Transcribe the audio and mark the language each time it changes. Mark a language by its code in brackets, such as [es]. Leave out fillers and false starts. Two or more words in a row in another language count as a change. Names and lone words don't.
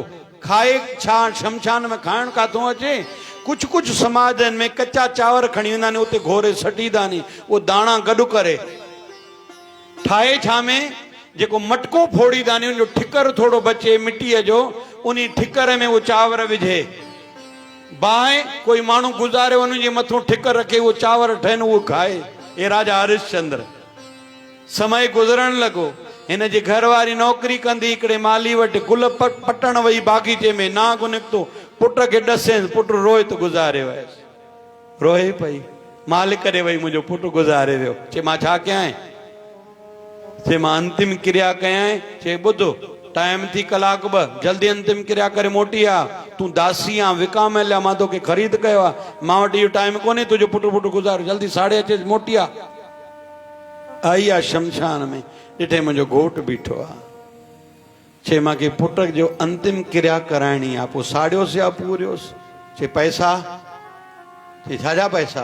[sd] खाए छा शमशान में खाइण काथो अचे। कुझु कुझु समाजनि में कचा चांवर खणी वेंदा आहिनि उते घोरे सटींदा नी उहो दाणा गॾु करे ठाहे छा में जेको मटको फोड़ींदा नी उनजो ठिकर थोड़ो बचे मिटीअ जो उन ठिकर में उहो चांवर विझे बाहि कोई माण्हू गुज़ारे उनजे मथां ठिकर रखे उहो चांवर ठहनि उहो खाए। हे राजा हरिश्चंद्र समय गुज़रण लॻो। हिन जी घरवारी नौकरी कंदी हिकिड़े माली वटि गुल पटण वई बाग़ीचे में नाग निकितो पुट खे ॾसेसि पुटु रोए त गुज़ारे वियसि। रोए पई मालिक ॾे वई मुंहिंजो पुटु गुज़ारे वियो। चए मां छा कयां। चए मां अंतिम क्रिया कयां। चए ॿुधो टाइम थी कलाक 2 जल्दी अंतिम क्रिया करे मोटी आ। तूं दासी आ विकामल आ मां तोखे ख़रीद कयो आहे मां वटि इहो टाइम कोन्हे तुंहिंजो पुटु गुज़ारे जल्दी साड़े अचे मोटी आ। आई आहे शमशान में ॾिठे मुंहिंजो घोटु बीठो आहे। चए मूंखे पुट जो अंतिम क्रिया कराइणी आहे पोइ साड़ियोसि या पूरियोसि। चए पैसा। चए छाजा पैसा।